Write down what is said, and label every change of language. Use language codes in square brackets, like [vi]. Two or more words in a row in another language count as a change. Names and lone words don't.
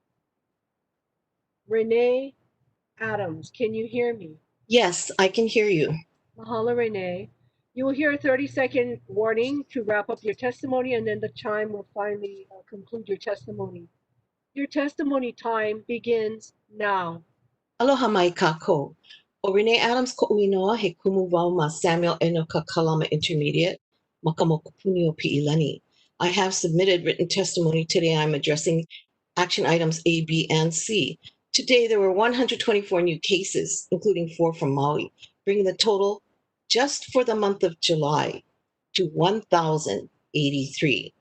[en] Renee Adams, can you hear me? Yes, I can hear you. Mahalo, Renee. You will hear a 30-second warning to wrap up your testimony, and then the chime will finally conclude your testimony. Your testimony time begins now. [haw] Aloha mai kako. O Renee Adams ko uinoa he kumu wau ma Samuel Enoka Kalama Intermediate, Makamokupuni o Pi'ilani. [en] I have submitted written testimony today. I'm addressing action items A, B, and C. Today, there were 124 new cases, including 4 from Maui, bringing the total just for the month of July to 1,083.